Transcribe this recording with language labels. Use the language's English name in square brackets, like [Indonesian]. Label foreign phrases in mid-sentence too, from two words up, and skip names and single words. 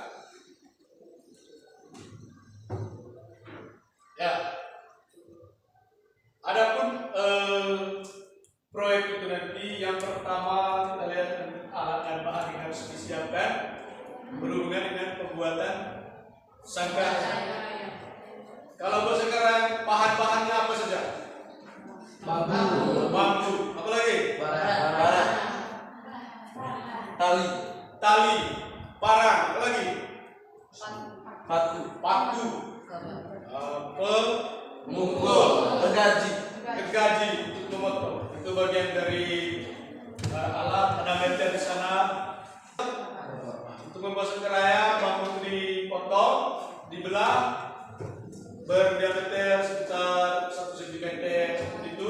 [Indonesian] Ya, adapun proyek itu nanti yang pertama kita lihat A, berhubungan dengan pembuatan sangkar ayam. Kalau buat sangkar ayam, bahan-bahannya apa saja? Bambu. Apa lagi? Parang. Tali. Parang. Apa lagi? Paku. Pemukul. Gergaji untuk memotong. Itu bagian dari alat. Ada meja di sana. Untuk membuat sangkar ayam, bambu itu dipotong, dibelah, berdiameter sekitar 1 cm seperti itu.